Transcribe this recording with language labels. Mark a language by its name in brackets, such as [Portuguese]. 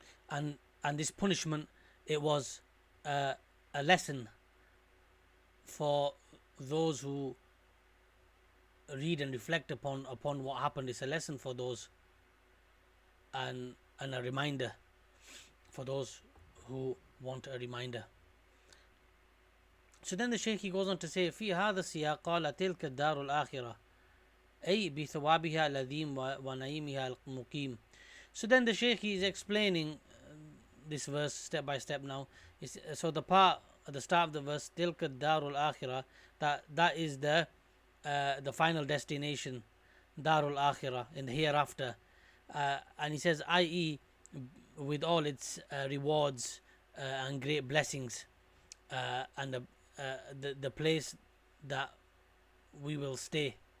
[English] And this punishment, it was a lesson for those who read and reflect upon what happened. It's a lesson for those, and a reminder for those who want a reminder. So then the Shaykh, he goes on to say, [Arabic] في هذا السياق قال تلك الدار الآخرة أي بثوابها العظيم ونعيمها المقيم. [English] So then the Shaykh, he is explaining this verse step by step now. So the part at the start of the verse, [Arabic] تلك الدار الآخرة, [English] that is the final destination, Darul Akhirah, in the hereafter. And he says, i.e., with all its rewards and great blessings, and the place that we will stay